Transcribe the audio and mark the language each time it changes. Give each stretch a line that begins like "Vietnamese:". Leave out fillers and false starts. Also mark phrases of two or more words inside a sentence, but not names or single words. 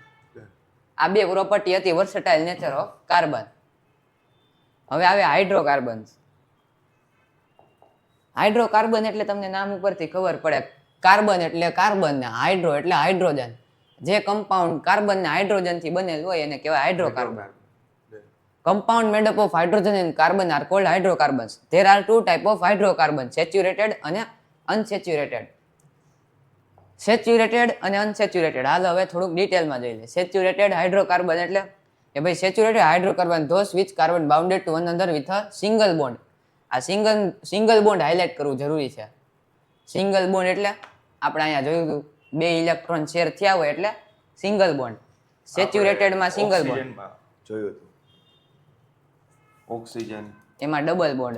Gujarati: આ 2 પ્રોપર્ટી હતી
English: versatile nature of carbon.
Gujarati: હવે આવે હાઇડ્રોકાર્બન્સ. હાઇડ્રોકાર્બન એટલે તમને નામ ઉપરથી ખબર પડે, કાર્બન એટલે કાર્બન ને હાઇડ્રો એટલે હાઇડ્રોજન. જે કમ્પાઉન્ડ કાર્બન ને હાઇડ્રોજન થી બનેલ હોય એને કહેવાય હાઇડ્રોકાર્બન.
English: Compound made up of hydrogen and carbon are called hydrocarbons. There are 2 types of hydrocarbons, saturated અને unsaturated. Saturated અને unsaturated.
Gujarati: હાલ હવે થોડુંક ડિટેલમાં જોઈ લે.
English: Saturated hydrocarbon
Gujarati: એટલે કે ભાઈ
English: saturated hydrocarbon those which carbon bounded to one another with a single bond.
Gujarati: આ
English: single bond
Gujarati: હાઇલાઇટ કરવું જરૂરી છે.
English: single bond
Gujarati: એટલે આપણે અહીંયા જોયું હતું 2 ઇલેક્ટ્રોન શેર થયા હોય એટલે
English: single bond.
Gujarati: સેચ્યુરેટેડમાં
English: single bond,
Gujarati: ઓક્સિજનમાં જોયું હતું. ઓક્સિજન, એમાં
English: double bond.